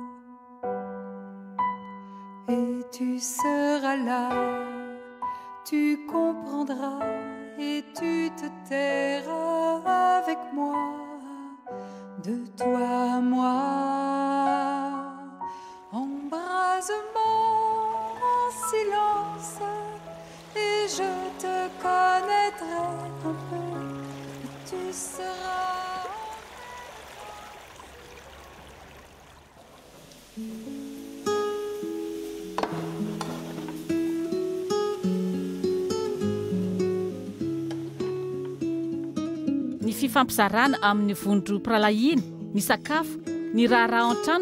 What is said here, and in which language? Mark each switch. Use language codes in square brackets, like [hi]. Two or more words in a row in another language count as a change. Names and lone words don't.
[fr] Et tu seras là, tu comprendras et tu te tairas avec moi, de toi à moi. Embrase-moi en silence et je te connaîtrai un peu, et tu seras. [mg] Ny fifampizarana amin'ny vondrom-piralahiana, ny sakafo, ny raharaha an-trano